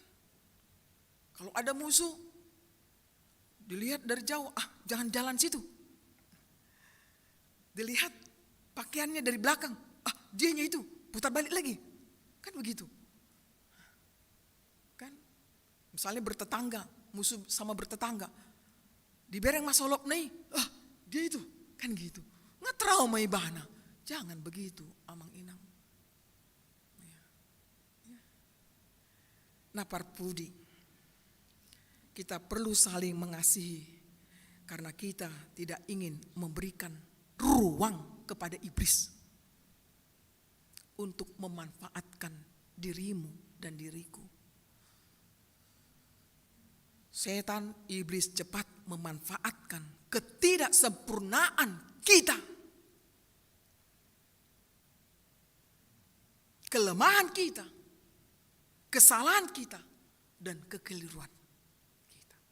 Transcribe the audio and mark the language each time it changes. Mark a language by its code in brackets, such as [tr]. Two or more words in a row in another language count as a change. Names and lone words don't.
[id] Kalau ada musuh, dilihat dari jauh, jangan jalan situ. Dilihat pakaiannya dari belakang, dianya itu, putar balik lagi. Kan begitu. Kan? Misalnya bertetangga, musuh sama bertetangga. [bbc] Di bereng masolop nih, dia itu, kan gitu. [id] Nggak trauma ibana. Jangan begitu, [bbc] amang inang. [id] Nah, parpudi, kita perlu saling mengasihi karena kita tidak ingin memberikan ruang kepada iblis untuk memanfaatkan dirimu dan diriku. Setan iblis cepat memanfaatkan ketidaksempurnaan kita, kelemahan kita, kesalahan kita, dan kekeliruan kita.